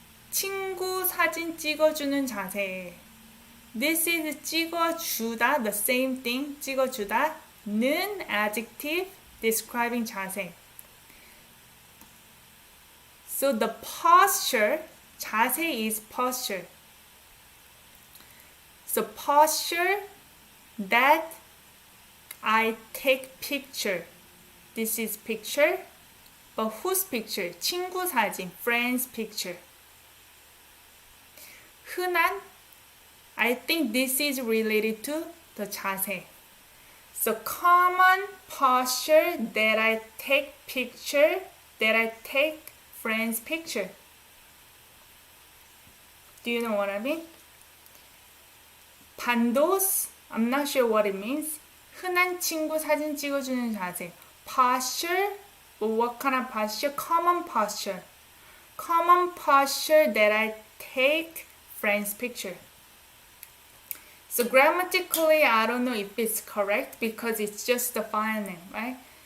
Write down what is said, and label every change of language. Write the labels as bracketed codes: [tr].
[ko] 친구 사진 찍어주는 자세. [en] This is 찍어주다, the same thing. [ko] 찍어주다. [en] 는 adjective describing 자세. So the posture, 자세 is posture. So posture that I take picture. This is picture. But whose picture? 친구 사진, friend's picture. 흔한, I think this is related to the 자세. So common posture that I take picture, that I take friend's picture. Do you know what I mean? 반도스, I'm not sure what it means. [ko] 흔한 친구 사진 찍어주는 자세. [en] Posture, but what kind of posture? Common posture. Common posture that I take friend's picture. So grammatically, I don't know if it's correct because it's just the file name, right?